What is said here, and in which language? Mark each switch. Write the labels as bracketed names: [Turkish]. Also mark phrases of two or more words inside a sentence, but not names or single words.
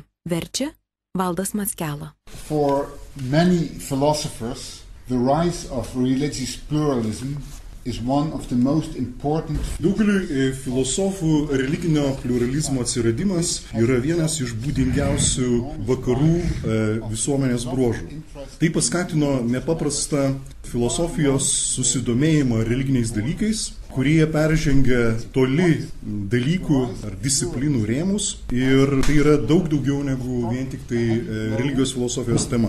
[Lithuanian] Verčia Valdas Mackela. [English] For many philosophers, the rise of religious pluralism is one of the most important. [Lithuanian] Daugeliui filosofų religinio pliuralizmo atsiradimas yra vienas iš būdingiausių vakarų visuomenės bruožų. Tai paskatino nepaprastą filosofijos susidomėjimą religiniais dalykais, kurie peržengia toli dalykų ar disciplinų rėmus ir tai yra daug daugiau negu vien tik tai religijos filosofijos tema.